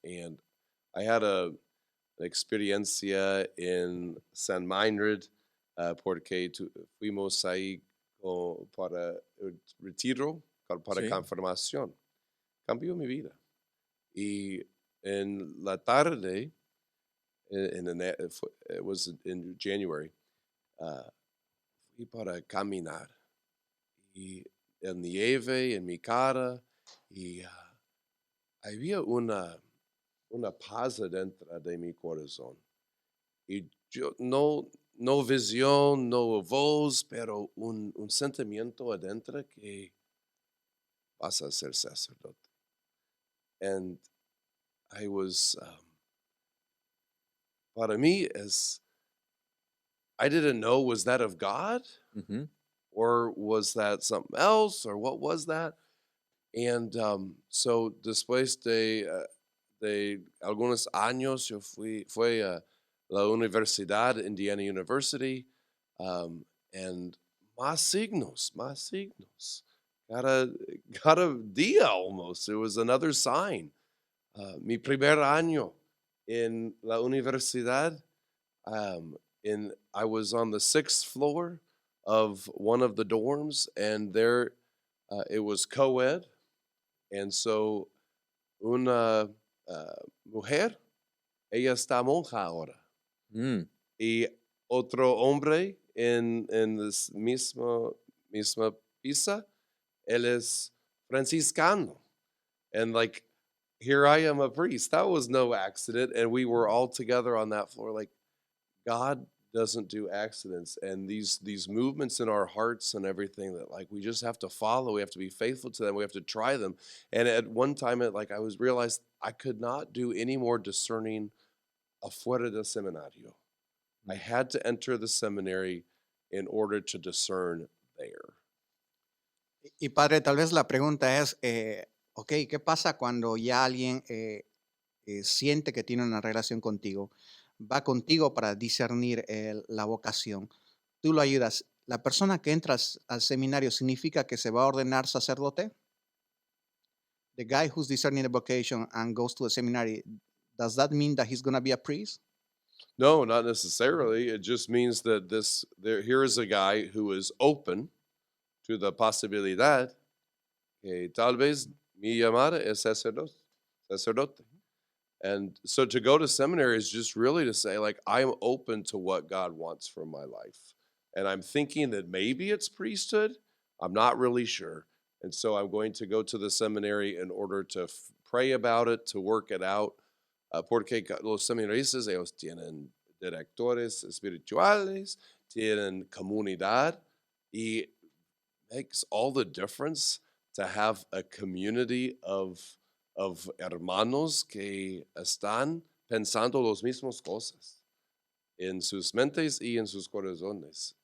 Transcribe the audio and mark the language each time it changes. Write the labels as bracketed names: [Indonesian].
[English] And I had an [Spanish] experiencia en San Meinrad, porque fuimos ahí para retiro, para Sí. confirmación. Cambió mi vida. Y en la tarde, [English] it was in January, [Spanish] fui para caminar. Y el nieve en mi cara, y había una paz dentro de mi corazón. Y yo no visión, no voz, pero un sentimiento adentro que vas a ser sacerdote. [English] And I was, [Spanish] para mí, [English] I didn't know, was that of God? Ujú. Or was that something else? Or what was that? [Spanish] And so después de algunos años, yo fui a la universidad, Indiana University, and más signos. Cada día [English] almost. It was another sign. [Spanish] Mi primer año en la universidad, [English] I was on the 6th floor of one of the dorms, and there it was co-ed. And so [Spanish] una mujer, ella está monja ahora. Mm. Y otro hombre en la misma pieza, él es franciscano. [English] And like, here I am a priest. That was no accident. And we were all together on that floor. Like, God doesn't do accidents, and these movements in our hearts and everything that like we just have to follow. We have to be faithful to them. We have to try them. And at one time, I was realized I could not do any more discerning [Spanish] afuera del seminario. [English] I had to enter the seminary in order to discern there. [Spanish] Y padre, tal vez la pregunta es, ok, ¿qué pasa cuando ya alguien siente que tiene una relación contigo? Va contigo para discernir la vocación. Tú lo ayudas. ¿La persona que entra al seminario significa que se va a ordenar sacerdote? [English] The guy who's discerning the vocation and goes to the seminary, does that mean that he's going to be a priest? No, not necessarily. It just means that here is a guy who is open to the [Spanish] posibilidad que tal vez mi llamada es sacerdote. [English] And so to go to seminary is just really to say, like, I'm open to what God wants from my life. And I'm thinking that maybe it's priesthood. I'm not really sure. And so I'm going to go to the seminary in order to pray about it, to work it out. [Spanish] Porque los seminaristas, ellos tienen directores espirituales, tienen comunidad, y [English] makes all the difference to have a community of [Spanish] hermanos que están pensando las mismas cosas en sus mentes y en sus corazones.